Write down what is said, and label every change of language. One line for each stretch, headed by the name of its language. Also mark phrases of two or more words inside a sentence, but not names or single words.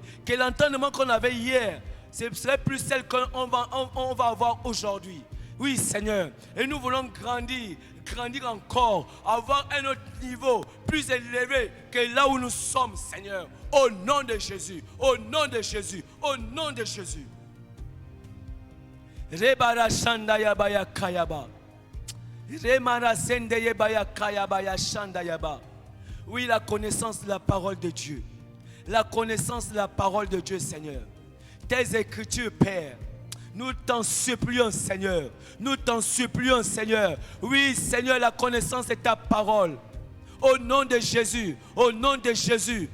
French: Que l'entendement qu'on avait hier, ce serait plus celle qu'on va avoir aujourd'hui. Oui, Seigneur. Et nous voulons grandir encore, avoir un autre niveau plus élevé que là où nous sommes, Seigneur. Au nom de Jésus, au nom de Jésus, au nom de Jésus. Rebara Shandaya Baya Kayaba. Remara Sendeye Baya Kayaba Shandayaba. Oui, la connaissance de la parole de Dieu. La connaissance de la parole de Dieu, Seigneur. Tes écritures, Père. Nous t'en supplions, Seigneur. Nous t'en supplions, Seigneur. Oui, Seigneur, la connaissance de ta parole. Au nom de Jésus. Au nom de Jésus.